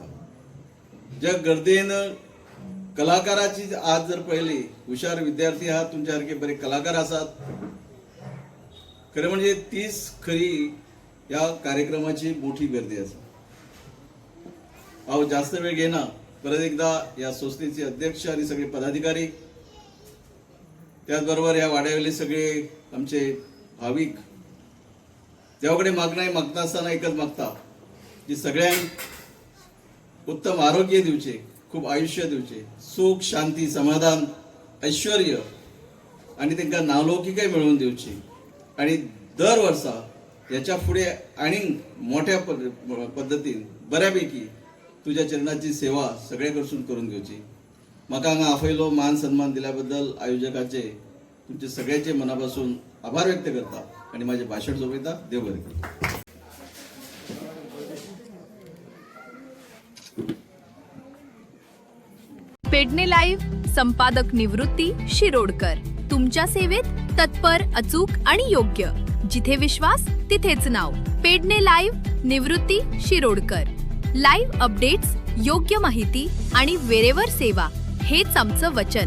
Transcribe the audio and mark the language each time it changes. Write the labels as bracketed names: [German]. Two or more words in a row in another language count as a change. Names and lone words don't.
[Marathi] ज्या गर्देन कलाकाराची आज जर पळयली, हुशार विद्यार्थी आहात, तुमच्या सारखे बरे कलाकार आसात, खरें म्हणजे तीच खरी या कार्यक्रमाची मोठी गर्दी आसा. [Konkani] हांव जास्त वेळ घेना, परत एकदा या संस्थेचे अध्यक्ष आणि सगळे पदाधिकारी, त्याचबरोबर या वाड्यावयले सगळे आमचे भाविक, देवाकडे मागणं मागता असताना एकच मागता की सगळ्यांक उत्तम आरोग्य दिवचे, खूप आयुष्य दिवचे, सुख शांती समाधान ऐश्वर्य आणि तांकां नावलौकिकय मिळवून दिवची. आणि दर वर्सा याच्या पुढे आणि मोठ्या पद्धतीन बऱ्यापैकी तुझ्या चरणाची सेवा सगळे कडसून करून घेवची. म्हाका हांगा आपयलो मान सन्मान दिल्याबद्दल आयोजकाचे तुमचे सगळ्यांचे मनापासून आभार व्यक्त करता आणि माझे भाषण सोपयता. देव बरें करूं. [Marathi] पेडणे लाईव्ह संपादक निवृत्ती शिरोडकर, तुमच्या सेवेत तत्पर, अचूक आणि योग्य. जिथे विश्वास तिथेच नाव. पेडणे लाईव्ह निवृत्ती शिरोडकर. [English] live updates, [Marathi] योग्य माहिती आणि वेरेवर सेवा हेच आमचं वचन.